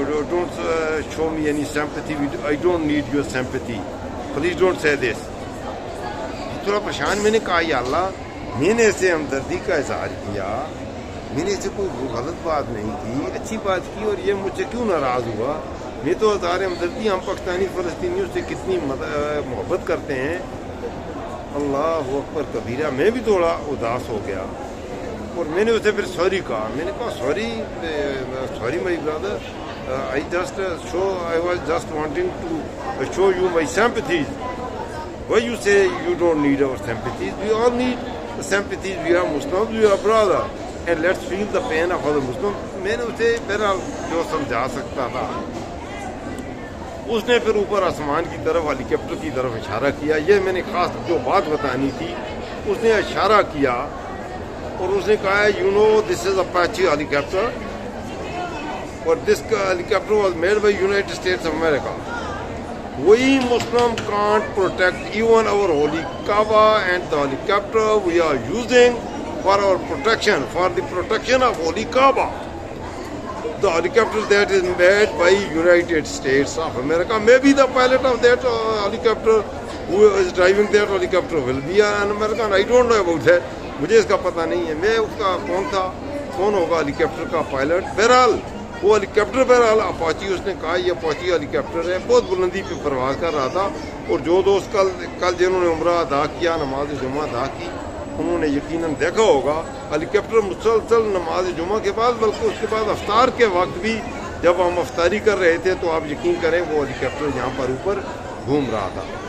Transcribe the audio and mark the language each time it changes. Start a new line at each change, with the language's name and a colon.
English: Don't show me any sympathy, I don't need your sympathy, please don't say this.
Urdu: تھوڑا پریشان، میں نے کہا یا اللہ، میں نے اسے ہمدردی کا اظہار کیا، میں نے اسے کوئی غلط بات نہیں کی، اچھی بات کی، اور یہ مجھ سے کیوں ناراض ہوا؟ میں تو اظہار ہمدردی، ہم پاکستانی فلسطینیوں سے کتنی محبت کرتے ہیں۔ اللہ اکبر کبیرہ، میں بھی تھوڑا اداس ہو گیا اور میں نے اسے پھر سوری کہا۔ میں نے کہا sorry my Brother,
English: I was just wanting to show you my sympathies. Why you say you don't need our sympathies? We all need the sympathies. We are Muslims, we are brother, and let's feel the pain of other Muslims.
Urdu: میں نے اسے بہرحال جو سمجھا سکتا تھا، اس نے پھر اوپر آسمان کی طرف ہیلی کاپٹر کی طرف اشارہ کیا۔ یہ میں نے خاص جو بات بتانی تھی، اس نے اشارہ کیا اور اس نے کہا
English: You know this is Apache helicopter اور this helicopter was made by United States of America. We Muslim can't protect even our holy Kaaba and the helicopter we are using for our protection, for the protection of holy Kaaba. The helicopter that is made by United States of America, maybe the pilot of that helicopter who is driving that helicopter will be an American. I don't know about that.
Urdu: مجھے اس کا پتہ نہیں ہے، میں اس کا کون ہوگا ہیلی copter کا پائلٹ۔ بہرحال وہ ہیلی کاپٹر بہرحال اپاچی، اس نے کہا یہ اپاچی ہیلی کاپٹر ہے، بہت بلندی پہ پرواز کر رہا تھا۔ اور جو دوست کل جنہوں نے عمرہ ادا کیا، نماز جمعہ ادا کی، انہوں نے یقیناً دیکھا ہوگا ہیلی کاپٹر مسلسل نماز جمعہ کے بعد، بلکہ اس کے بعد افطار کے وقت بھی جب ہم افطاری کر رہے تھے تو آپ یقین کریں وہ ہیلی کاپٹر یہاں پر اوپر گھوم رہا تھا۔